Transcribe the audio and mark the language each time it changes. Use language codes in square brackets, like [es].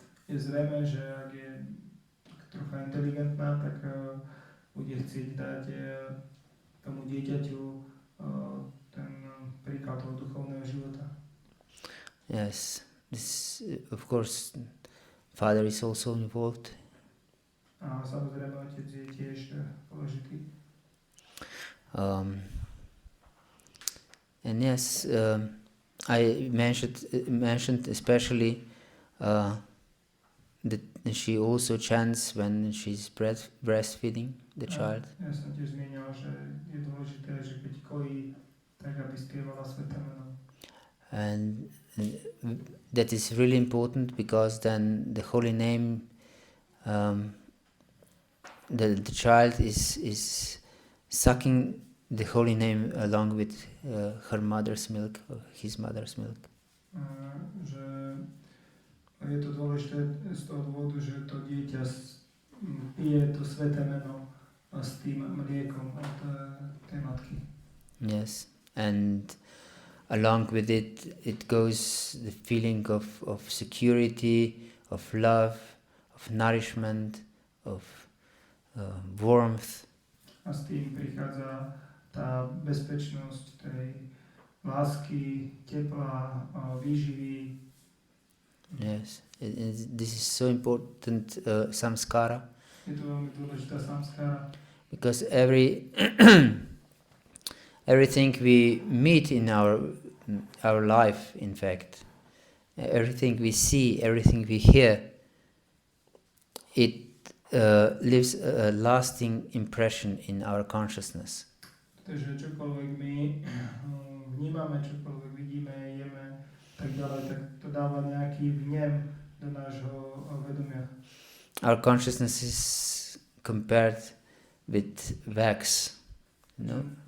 [sk] Je zrejme, že ak je trocha inteligentná, tak bude chcieť dať tomu dieťaťu ten príklad toho duchovného života. [en] Yes, this of course father is also involved. [sk] A samozrejme otec je tiež dôležitý. [en] And yes, I mentioned especially that she also chants when she's breastfeeding the child. [sk] Ja som tiež zmienil, že je dôležité, že keď kojí, tak aby spievala sväté meno. [en] And that is really important because then the holy name, the child is sucking the holy name along with her mother's milk or his mother's milk. [sk] Že je to dôležité z toho dôvodu, že to dieťa pije to sväté meno s tým mliekom od tej matky. [en] Yes, and along with it goes the feeling of security, of love, of nourishment, of warmth. [sk] A s tým prichádza tá bezpečnosť tej lásky, tepla, výživy. [en] Yes, this is so important, samskara. [sk] Je to veľmi dôležitá samskara. [en] Because everything we meet in our life, in fact, everything we see, everything we hear, it leaves a lasting impression in our consciousness. [sk] Takže čokoľvek my vnímame, čokoľvek vidíme, jeme, tak ďalej, tak to dáva nejaký vnem do nášho vedomia. [en] Our consciousness is compared with wax, no?